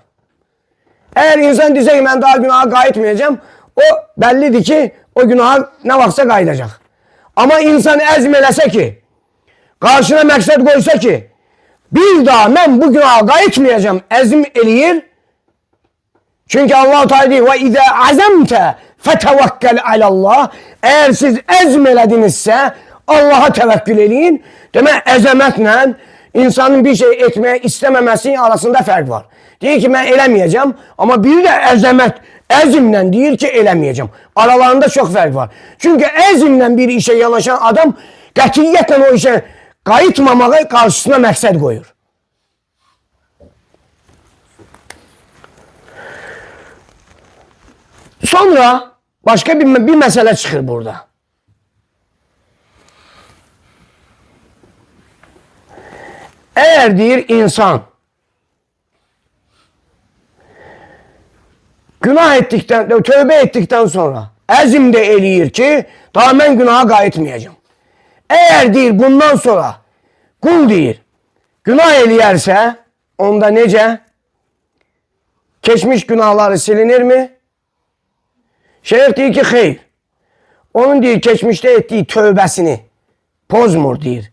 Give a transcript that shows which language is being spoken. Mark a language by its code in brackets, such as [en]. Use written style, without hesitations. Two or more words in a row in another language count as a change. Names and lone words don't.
[az] Əgər insan desə ki, mən daha günaha qayıtmayacağım, o bəllidir ki, o günaha nə vaxtsa qayıdacaq. Amma insan əzm eləsə ki, qarşına məqsəd qoysa ki, bir daha mən bu günaha qayıtmayacağım, əzm eləyir. Çünki Allah-u Teala deyir, [ar] وَإِذَا عَزَمْتَ فَتَوَكَّلْ عَلَى اللّٰهِ [az] Əgər siz əzm elədinizsə, Allaha təvəkkül eləyin. Demək, əzəmətlə insanın bir şey etməyə istəməməsinin arasında fərq var. Deyir ki, mən eləməyəcəm, amma biri də əzəmət, əzmlə deyir ki, eləməyəcəm. Aralarında çox fərq var. Çünki əzmlə bir işə yanaşan adam qətiyyətlə o işə qayıtmamağı qarşısına məqsəd qoyur. [tr] Sonra başka bir mesele çıkır burada. [az] Eğer deyir insan [tr] günah ettikten, tövbe ettikten sonra [az] əzm de eləyir ki, daha mən günaha qayıtmayacağım. Eğer deyir bundan sonra kul deyir günah eləyərsə, onda necə? Keçmiş günahları silinir mi? Şeyh deyir ki, xeyr. Onun deyir, keçmişdə etdiyi tövbəsini pozmur deyir.